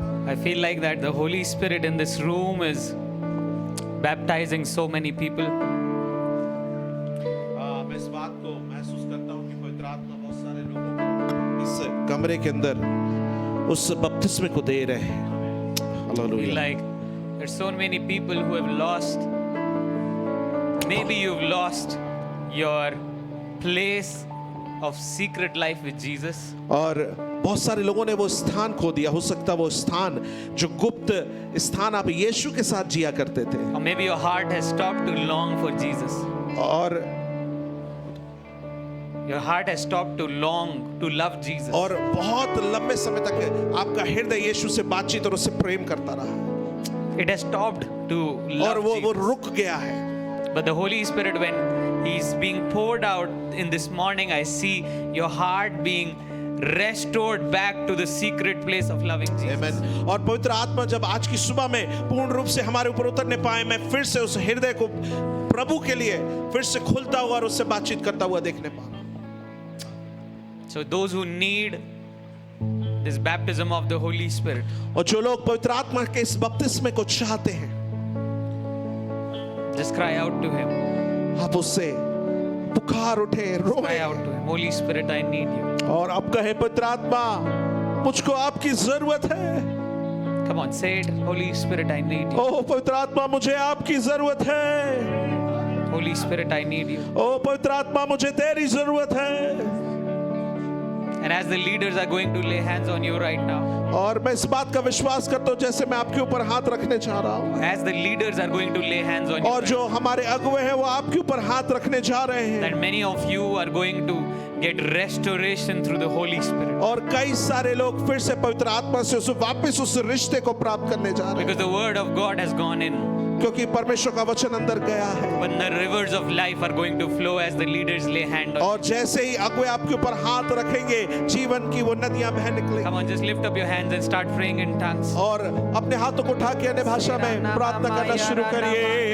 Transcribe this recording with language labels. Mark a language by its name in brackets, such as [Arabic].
[English] I feel like that the Holy Spirit in this room is baptizing so many people. [Hindi] मैं इस बात को महसूस करता हूँ कि पवित्र आत्मा बहुत सारे लोगों को इस कमरे के अंदर उस बपतिस्मे को दे रहे हैं। [English] I feel [Hindi] hallelujah. [English] like there's so many people who have lost. Maybe you've lost your place of secret life with Jesus. [Hindi] और बहुत सारे लोगों ने वो स्थान खो दिया। हो सकता है वो स्थान जो गुप्त स्थान आप यीशु के साथ जिया करते थे, [English] Or maybe your heart has stopped to long for Jesus. [Hindi] और [English] Your heart has stopped to long to love Jesus. [Hindi] और बहुत लंबे समय तक आपका हृदय यीशु से बातचीत और उससे प्रेम करता रहा [English] It has stopped to [Hindi] और [English] love [Hindi] वो [English] Jesus. [Hindi] रुक गया है। [English] But the Holy Spirit, when He's being poured out in this morning, I see your heart being restored back to the secret place of loving Jesus. Amen. [Hindi] और पवित्र आत्मा जब आज की सुबह में पूर्ण रूप से हमारे ऊपर उतरने पाए, मैं फिर से उस हृदय को प्रभु के लिए फिर से खुलता हुआ और उससे बातचीत करता हुआ देखने पा रहा हूं। [English] So those who need this baptism of the Holy Spirit, [Hindi] और जो लोग पवित्र आत्मा के इस बपतिस्मे को चाहते हैं, [English] just cry out to Him. [Hindi] आप उससे पुकार उठे, [English] Cry [Hindi] रोए [English] out to Him. Holy Spirit, I need you. [Hindi] और अब कहे पवित्र आत्मा मुझको आपकी जरूरत है। [English] Come on, say it. Holy Spirit, I need you. [Hindi] ओ पवित्र आत्मा मुझे आपकी जरूरत है। [English] Holy Spirit, I need you. [Hindi] ओ पवित्र आत्मा मुझे तेरी जरूरत है। [English] And as the leaders are going to lay hands on you right now, [Hindi] और मैं इस बात का विश्वास करता हूं जैसे मैं आपके ऊपर हाथ रखने जा रहा हूं, [English] as the leaders are going to lay hands on you, [Hindi] और जो हमारे अगुवे हैं वो आपके ऊपर हाथ रखने जा रहे हैं, [English] that many of you are going to get restoration through the Holy Spirit. [Hindi] और कई सारे लोग फिर से पवित्र आत्मा से वापस उस रिश्ते को प्राप्त करने जा रहे हैं, [English] Because the word of God has gone in. [Hindi] क्योंकि परमेश्वर का वचन अंदर गया है। [English] But the rivers of life are going to flow as the leaders lay hand on you. [Hindi] और जैसे ही अगुवे आपके ऊपर हाथ रखेंगे, जीवन की वो नदियां बह निकलेंगी। [English] Come on, just lift up your hands and start praying in tongues. [Hindi] और अपने हाथों को उठा के अन्य भाषा में प्रार्थना करना शुरू करिए।